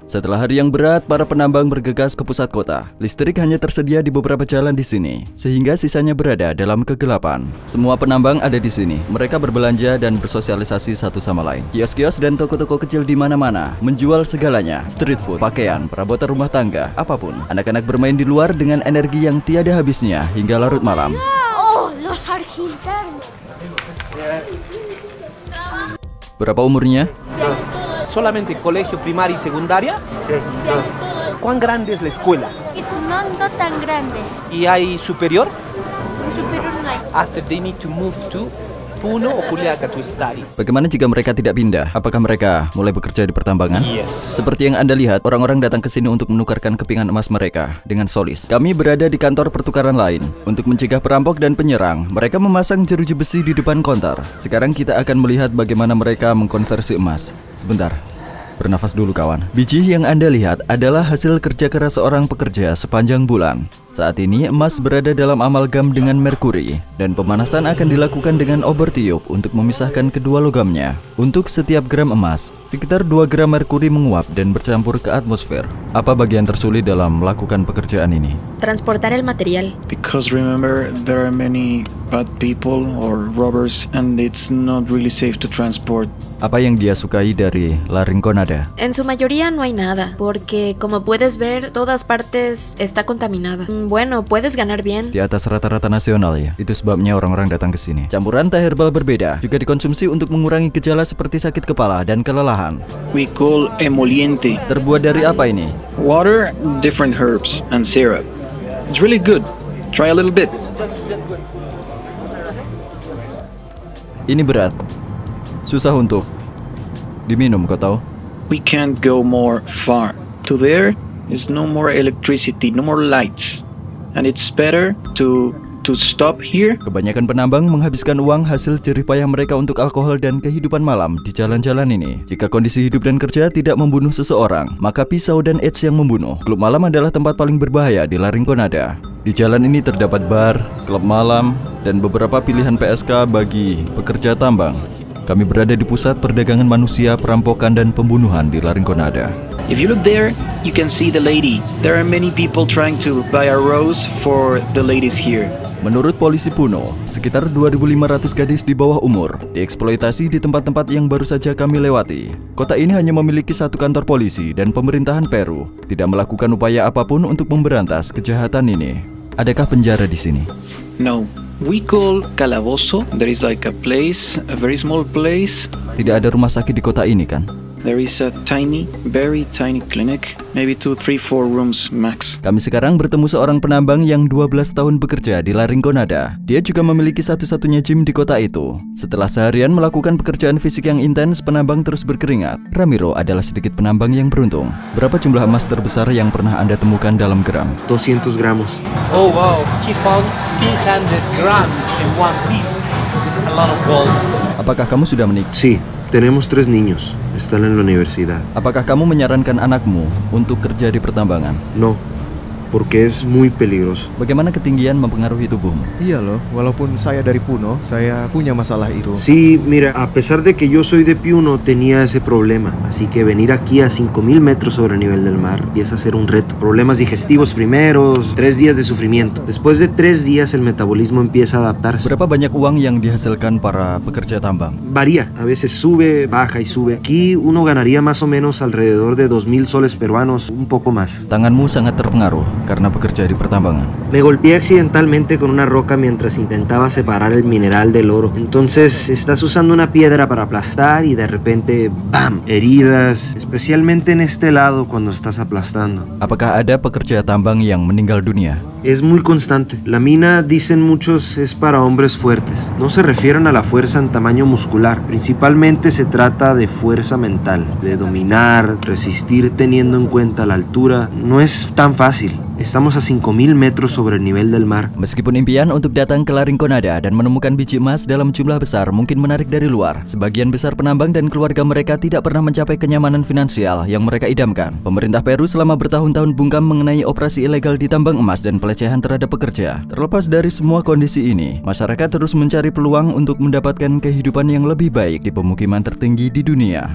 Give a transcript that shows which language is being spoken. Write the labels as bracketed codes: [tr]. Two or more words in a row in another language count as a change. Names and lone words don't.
[id] Setelah hari yang berat, para penambang bergegas ke pusat kota. Listrik hanya tersedia di beberapa jalan di sini, sehingga sisanya berada dalam kegelapan. Semua penambang ada di sini. Mereka berbelanja dan bersosialisasi satu sama lain. Kios-kios dan toko-toko kecil di mana-mana menjual segalanya: [en] street food, [id] pakaian, perabotan rumah tangga, apapun. Anak-anak bermain di luar dengan energi yang tiada habisnya hingga larut malam. [es] Oh, los argentinos. [id] Berapa umurnya? [es] Solamente colegio primaria y secundaria. ¿Cuán grande es la escuela? No tan grande. ¿Y hay superior? Superior no hay. [en] After they need to move to Puno o Juliaca to study. [id] Bagaimana jika mereka tidak pindah? Apakah mereka mulai bekerja di pertambangan? [en] Yes. [id] Seperti yang Anda lihat, orang-orang datang ke sini untuk menukarkan kepingan emas mereka dengan solis. Kami berada di kantor pertukaran lain. Untuk mencegah perampok dan penyerang, mereka memasang jeruji besi di depan konter. Sekarang kita akan melihat bagaimana mereka mengkonversi emas. Sebentar. Bernafas dulu kawan. Biji yang Anda lihat adalah hasil kerja keras seorang pekerja sepanjang bulan. Saat ini emas berada dalam amalgam dengan merkuri, dan pemanasan akan dilakukan dengan obor tiup untuk memisahkan kedua logamnya. Untuk setiap gram emas, sekitar 2 gram merkuri menguap dan bercampur ke atmosfer. Apa bagian tersulit dalam melakukan pekerjaan ini? [es] Transportar el material. [en] Because remember, there are many bad people or robbers and it's not really safe to transport. [id] Apa yang dia sukai dari La Rinconada? [es] En su mayoría no hay nada, porque como puedes ver, todas partes está contaminada. Bueno, puedes ganar bien. [id] Di atas rata-rata nasional ya. Itu sebabnya orang-orang datang ke sini. Campuran teh herbal berbeda juga dikonsumsi untuk mengurangi gejala seperti sakit kepala dan kelelahan. [en] We call emoliente. [id] Terbuat dari apa ini? [en] Water, different herbs, and syrup. It's really good. Try a little bit. [id] Ini berat. Susah untuk diminum, kau tahu? [en] We can't go more far. To there is no more electricity, no more lights. And it's better to stop here. [id] Kebanyakan penambang menghabiskan uang hasil jerih payah mereka untuk alkohol dan kehidupan malam di jalan-jalan ini. Jika kondisi hidup dan kerja tidak membunuh seseorang, maka pisau dan AIDS yang membunuh. Klub malam adalah tempat paling berbahaya di La Rinconada. Di jalan ini terdapat bar, klub malam, dan beberapa pilihan PSK bagi pekerja tambang. Kami berada di pusat perdagangan manusia, perampokan, dan pembunuhan di La Rinconada. [en] If you look there, you can see the lady. There are many people trying to buy a rose for the ladies here. [id] Menurut polisi Puno, sekitar 2.500 gadis di bawah umur dieksploitasi di tempat-tempat yang baru saja kami lewati. Kota ini hanya memiliki 1 kantor polisi dan pemerintahan Peru tidak melakukan upaya apapun untuk memberantas kejahatan ini. Adakah penjara di sini? [en] No. We call calabozo. There is like a place, a very small place. [id] Tidak ada rumah sakit di kota ini kan? [en] There is a tiny, very tiny clinic, maybe 2, 3, 4 rooms max. [id] Kami sekarang bertemu seorang penambang yang 12 tahun bekerja di La Rinconada. Dia juga memiliki satu-satunya gym di kota itu. Setelah seharian melakukan pekerjaan fisik yang intens, penambang terus berkeringat. Ramiro adalah sedikit penambang yang beruntung. Berapa jumlah emas terbesar yang pernah Anda temukan dalam gram? [es] 200 gramos. [en] Oh wow, he found 300 grams in one piece. This is a lot of gold. [id] Apakah kamu sudah menikah? [es] Sí, tenemos 3 niños. Están en la universidad. [id] Apakah kamu menyarankan anakmu untuk kerja di pertambangan? [es] No, porque es muy peligroso. [id] Bagaimana ketinggian mempengaruhi tubuhmu? Iya loh, walaupun saya dari Puno, saya punya masalah itu. [es] Sí, mira, a pesar de que yo soy de Piuno, tenía ese problema. Así que venir aquí a 5.000 metros sobre el nivel del mar empieza a ser un reto. Problemas digestivos primeros, 3 días de sufrimiento. Después de 3 días el metabolismo empieza a adaptarse. [id] Berapa banyak uang yang dihasilkan para pekerja tambang? [es] Varía, a veces sube, baja y sube. Aquí uno ganaría más o menos alrededor de 2.000 soles peruanos, un poco más. [id] Tanganmu sangat terpengaruh karena bekerja di pertambangan. [es] Me golpeé accidentalmente con una roca mientras intentaba separar el mineral del oro. Entonces estás usando una piedra para aplastar y de repente ¡bam! Heridas, especialmente en este lado cuando estás aplastando. Apakah ada pekerja tambang yang meninggal dunia? Es muy constante. La mina, dicen muchos, es para hombres fuertes. No se refieren a la fuerza en tamaño muscular. Principalmente se trata de fuerza mental, de dominar, resistir teniendo en cuenta la altura. No es tan fácil. Estamos a 5.000 metros sobre el nivel del mar. [id] Meskipun impian untuk datang ke La Rinconada dan menemukan biji emas dalam jumlah besar mungkin menarik dari luar, sebagian besar penambang dan keluarga mereka tidak pernah mencapai kenyamanan finansial yang mereka idamkan. Pemerintah Peru selama bertahun-tahun bungkam mengenai operasi ilegal di tambang emas dan pelecehan terhadap pekerja. Terlepas dari semua kondisi ini, masyarakat terus mencari peluang untuk mendapatkan kehidupan yang lebih baik di pemukiman tertinggi di dunia.